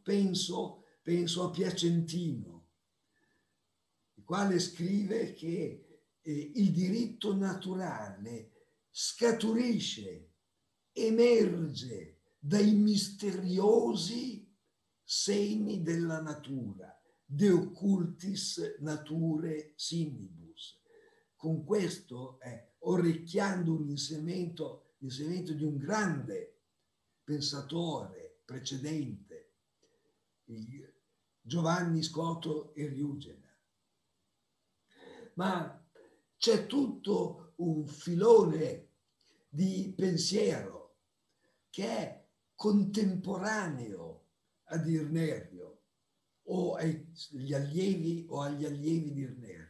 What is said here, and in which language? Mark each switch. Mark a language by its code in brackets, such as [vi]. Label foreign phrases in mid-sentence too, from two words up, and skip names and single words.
[it] Penso a Piacentino, il quale scrive che il diritto naturale scaturisce, emerge dai misteriosi segni della natura, [la] de occultis nature similibus. [it] Con questo, orecchiando un insegnamento di un grande pensatore precedente, Giovanni Scoto Eriugena. Ma c'è tutto un filone di pensiero che è contemporaneo ad Irnerio o agli allievi di Irnerio.